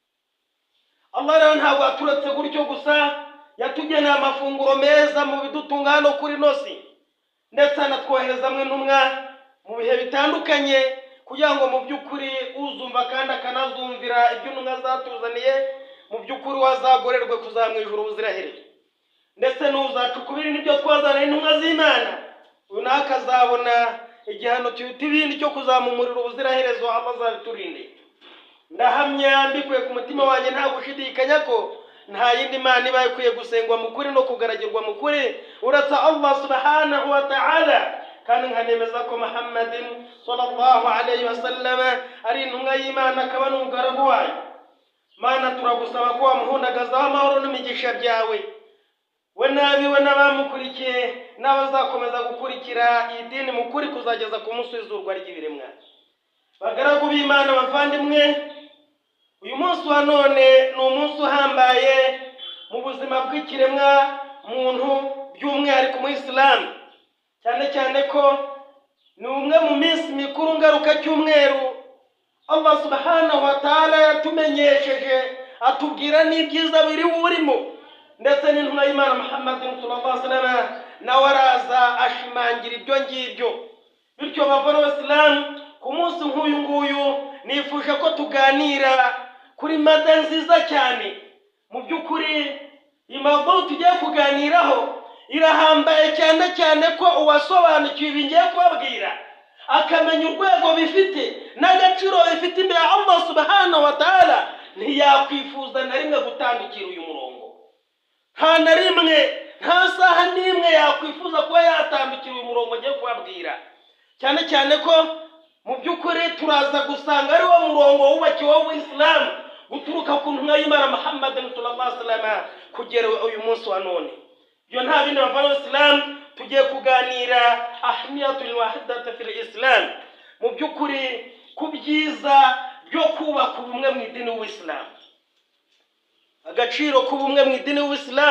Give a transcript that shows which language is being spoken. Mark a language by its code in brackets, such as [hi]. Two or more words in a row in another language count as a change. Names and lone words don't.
[rw] Allah rero ntabwo aturetse gutyo gusa, yatugeneye amafunguro meza mu bidutunga hano kuri nosi, ndetse anatwoherezamwe intumwa mu bihe bitandukanye kugira ngo mu by'ukuri uzumva kandi akanazumvira ibyo intumwa zatuzaniye mu by'ukuri wazagorerwe kuzamwijura ubuziraherezo, ndetse n'uzacukubira n'ibyo twazaniye intumwa z'Imana uyu nawe akazabona igihano cyuta ibindi cyo kuzamumurira ubuziraherezo. Allah azabiturinde. Ndahamya mbikuye ku mutima wanjye nta gushidikanya ko nta yindi Mana ibaye ikwiye gusengwa mu kuri no kugaragirwa mu kuri uretse [ar] الله سبحانه وتعالى, [rw] kandi nkanemeza ko Muhammadin [ar] صلى الله عليه وسلم [rw] ari intumwa y'Imana akaba n'umugaragu wayo. Mana, turagusaba ko wamuhundagazaho amahoro n'imigisha byawe, we nabiwe n'abamukurikiye n'abazakomeza gukurikira iyi dini mu kuri kuzageza ku munsi w'izurwa ry'ibiremwa. Bagaragu b'Imana bavandimwe, uyu munsi wa none ni umunsi uhambaye mu buzima bw'ikiremwa muntu, by'umwihariko mu Islam, cyane cyane ko ni umwe mu minsi mikuru ngaruka cyumweru [ar] الله سبحانه وتعالى [rw] yatumenyesheje atubwira n'ibyiza biri urimo, ndetse n'intumwa y'Imana Muhammad [ar] صلى الله عليه وسلم [rw] nawe araza ashimangira ibyo ngibyo. Bityo bavana Islam, ku munsi nk'uyu nguyu nifuje ko tuganira kuri mada nziza cyane. Mu by'ukuri imbago tugiye kuganiraho irahambaye cyane cyane ko uwasobanukiwe ibingiye kubabwira akamenya urwego bifite n'agaciro bifite imbere ya [ar] الله سبحانه وتعالى, [rw] ntiyakwifuza na rimwe gutandukira uyu murongo. Nta na rimwe, nta saha n'imwe yakwifuza kuba yatandukira uyu murongo ngiye kubabwira, cyane cyane ko mu by'ukuri turaza gusanga ari wo murongo wubakiweho w'Islam guturuka ku ntumwa y'Imana Muhammad [ar] صلى الله عليه وسلم [rw] kugera uyu munsi wa none. Ibyo nta bindi bavana Islam, tugiye kuganira [ar] أهمية الوحدة في الإسلام, [rw] mu by'ukuri ku byiza byo kubaka ubumwe mu idini w'Islam, agaciro k'ubumwe mu idini w'Islam.